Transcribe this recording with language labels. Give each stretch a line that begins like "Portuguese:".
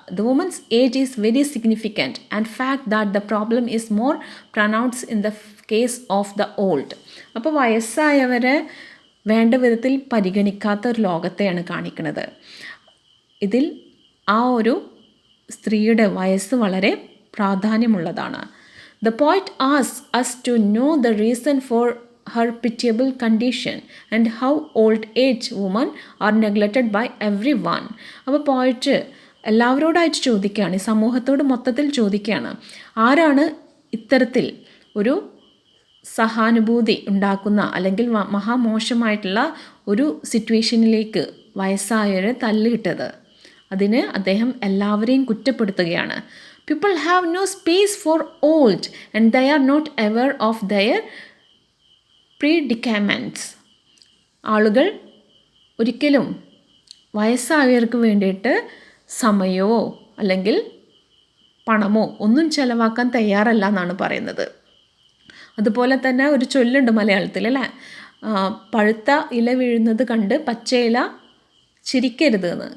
English: The women's age is very significant and fact that the problem is more pronounce in the case of the old.
Malayalam: അപ്പോൾ വയസ്സായവരെ വേണ്ട വിധത്തിൽ പരിഗണിക്കാത്ത ഒരു ലോകത്തെയാണ് കാണിക്കുന്നത്. ഇതിൽ ആ ഒരു സ്ത്രീയുടെ വയസ്സ് വളരെ പ്രാധാന്യമുള്ളതാണ്.
English: The poet asks us to know the reason for her pitiable condition and how old age women are neglected by everyone.
Malayalam: അപ്പോൾ പോയിറ്റ് എല്ലാവരോടായിട്ട് ചോദിക്കുകയാണ്, ഈ സമൂഹത്തോട് മൊത്തത്തിൽ ചോദിക്കുകയാണ്, ആരാണ് ഇത്തരത്തിൽ ഒരു സഹാനുഭൂതി ഉണ്ടാക്കുന്ന അല്ലെങ്കിൽ മഹാമോശമായിട്ടുള്ള ഒരു സിറ്റുവേഷനിലേക്ക് വയസ്സായവരെ തള്ളിയിട്ടത്. അതിന് അദ്ദേഹം എല്ലാവരെയും കുറ്റപ്പെടുത്തുകയാണ്.
English: People have no space for old and they are not aware of their predicaments.
Malayalam: ആളുകൾ ഒരിക്കലും വയസ്സായവർക്ക് വേണ്ടിയിട്ട് സമയമോ അല്ലെങ്കിൽ പണമോ ഒന്നും ചിലവാക്കാൻ തയ്യാറല്ല എന്നാണ് പറയുന്നത്. അതുപോലെ തന്നെ ഒരു ചൊല്ലുണ്ട് മലയാളത്തിൽ അല്ലേ, പഴുത്ത ഇല വീഴുന്നത് കണ്ട് പച്ചയില ചിരിക്കരുത് എന്ന്.